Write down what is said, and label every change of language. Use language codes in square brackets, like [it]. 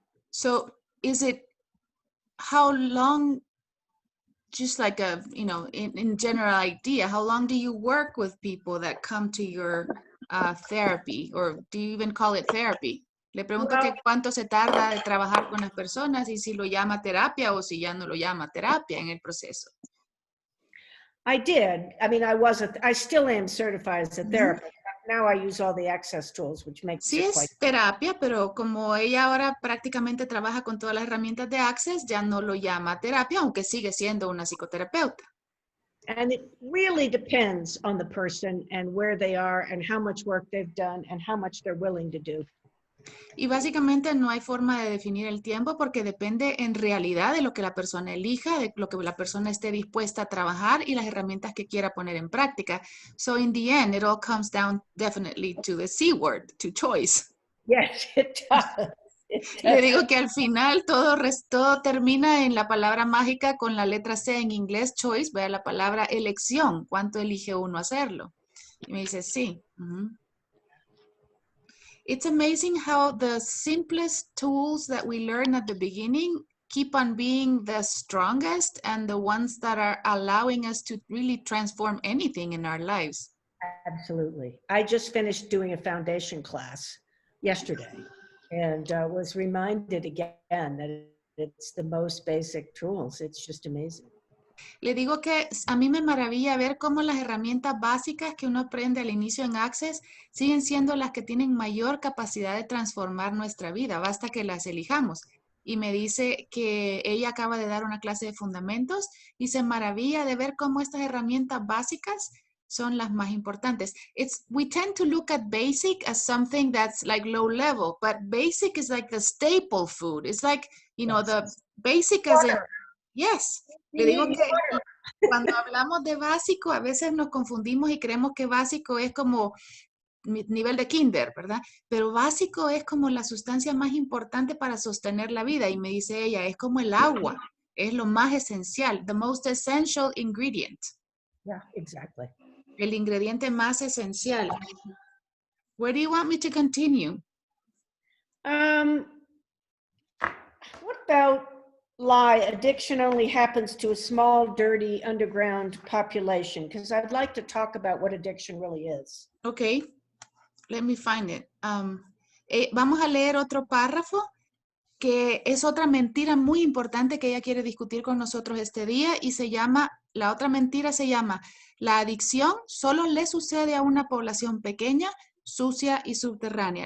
[en] So, is it how long, just like a, in general idea, how long do you work with people that come to your therapy, or do you even call it therapy? [es] Le pregunto que cuánto se tarda de trabajar con las personas y si lo llama terapia o si ya no lo llama terapia en el proceso. [en] I did. I mean, I still am certified as a therapist. Now I use all the access tools, which makes [es] Sí [en] it [es] es [en] quite. [es] terapia, pero como ella ahora prácticamente trabaja con todas las herramientas de Access, ya no lo llama terapia, aunque sigue siendo una psicoterapeuta. [en] And it really depends on the person and where they are and how much work they've done and how much they're willing to do. [es] Y básicamente no hay forma de definir el tiempo porque depende en realidad de lo que la persona elija, de lo que la persona esté dispuesta a trabajar y las herramientas que quiera poner en práctica. [en] So in the end, it all comes down definitely to the C word, to choice. Yes, it does. [es] Le digo que al final todo termina en la palabra mágica con la letra C en inglés, choice, vea la palabra elección, cuánto elige uno hacerlo. Y me dice, sí. [en] It's amazing how the simplest tools that we learn at the beginning keep on being the strongest and the ones that are allowing us to really transform anything in our lives. Absolutely. I just finished doing a foundation class yesterday and was reminded again that it's the most basic tools. It's just amazing. [es] Le digo que a mí me maravilla ver cómo las herramientas básicas que uno aprende al inicio en Access siguen siendo las que tienen mayor capacidad de transformar nuestra vida, basta que las elijamos. Y me dice que ella acaba de dar una clase de fundamentos y se maravilla de ver cómo estas herramientas básicas son las más importantes. [en] We tend to look at basic as something that's like low level, but basic is like the staple food. It's like, the basic as in, yes. [es] Le digo que cuando hablamos de básico, a veces nos confundimos y creemos que básico es como nivel de kinder, ¿verdad? Pero básico es como la sustancia más importante para sostener la vida. Y me dice ella, es como el agua, es lo más esencial, [en] the most essential ingredient. Yeah, exactly. [es] El ingrediente más esencial. [en] Where do you want me to continue? What about lie? Addiction only happens to a small, dirty, underground population, because I'd like to talk about what addiction really is. Ok. let me find it. [es] Vamos a leer otro párrafo que es otra mentira muy importante que ella quiere discutir con nosotros este día y se llama, la otra mentira se llama, la adicción solo le sucede a una población pequeña, sucia y subterránea.